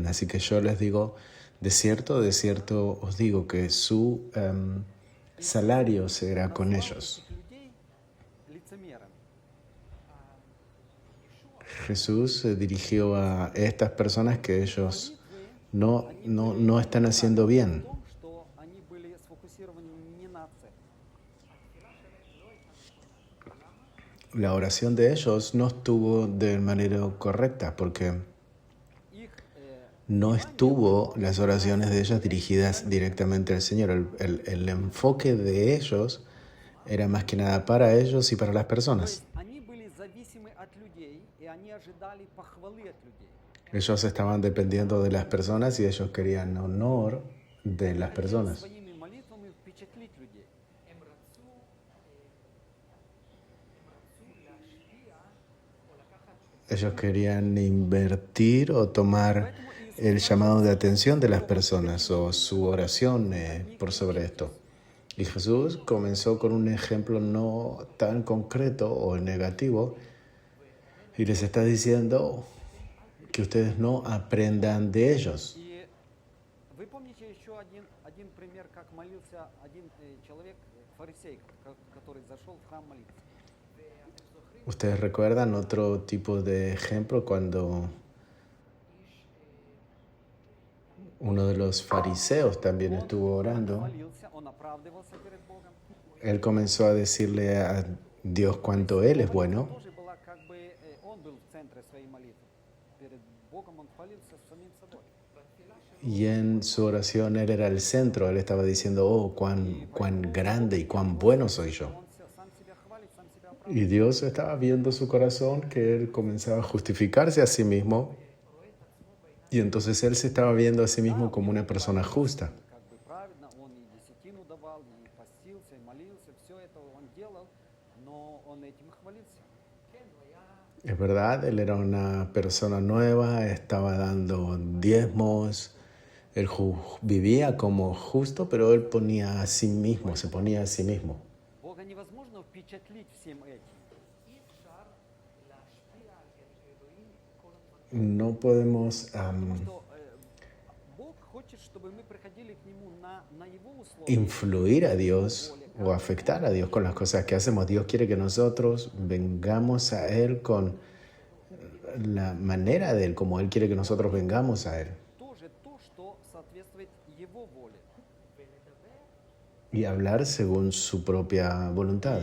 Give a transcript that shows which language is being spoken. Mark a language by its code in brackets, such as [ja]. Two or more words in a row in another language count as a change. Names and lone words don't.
[es] Así que yo les digo, de cierto os digo que su salario será con ellos. [ru] Этих людей лицемерами. [es] Jesús se dirigió a estas personas que ellos no están haciendo bien. [ru] В том, что они были сфокусированы не на цели. [es] La oración de ellos no estuvo de manera correcta porque [ru] Их [es] no estuvo las oraciones de ellos dirigidas directamente al Señor. El enfoque de ellos era más que nada para ellos y para las [ru] То [es] personas. [ru] есть они были зависимы от людей, и они ожидали похвалы от людей. [es] Ellos estaban dependiendo de las personas y ellos querían honor de las personas. [ru] Своими молитвами впечатлить людей. [es] Ellos querían invertir o tomar el llamado de atención de las personas o su oración por sobre esto. Y Jesús comenzó con un ejemplo no tan concreto o negativo y les está diciendo que ustedes no aprendan de ellos. [ru] И вы помните еще один пример, как молился один человек, фарисей, который зашел в храм молиться. [es] Ustedes recuerdan otro tipo de ejemplo cuando Uno de los fariseos también [ru] Он [es] estuvo orando. [ru] хвалился, он оправдывался перед Богом. [es] Él comenzó a decirle a Dios cuánto Él es [ru] Молитва [es] bueno. [ru] тоже была как бы, он был в центре своей молитвы. Перед Богом он хвалился с самим собой. [es] Y en su oración Él era el centro. Él estaba diciendo, oh, cuán grande y cuán bueno soy yo. [ru] Он сам себя хвалит, сам себя оправдывает. [es] Y Dios estaba viendo su corazón, que Él comenzaba a justificarse a sí mismo. Y entonces Él se estaba viendo a sí mismo como una persona justa. [ru] Как бы праведно, он и десятину давал, и постился, и молился, все это он делал, но он этим и хвалился. [es] Es verdad, Él era una persona nueva, estaba dando diezmos. Él vivía como justo, pero Él ponía a sí mismo, se ponía a sí mismo. [ru] Бога невозможно впечатлить всем этим. [es] No podemos [ru] Что Бог хочет, чтобы мы приходили к Нему на Его условия. [es] influir a Dios o afectar a Dios con las cosas que hacemos. Dios quiere que nosotros vengamos a Él con la manera de Él, como Él quiere que nosotros vengamos a Él. [ru] Тоже то, что соответствует Его воле. [es] Y hablar según su propia voluntad.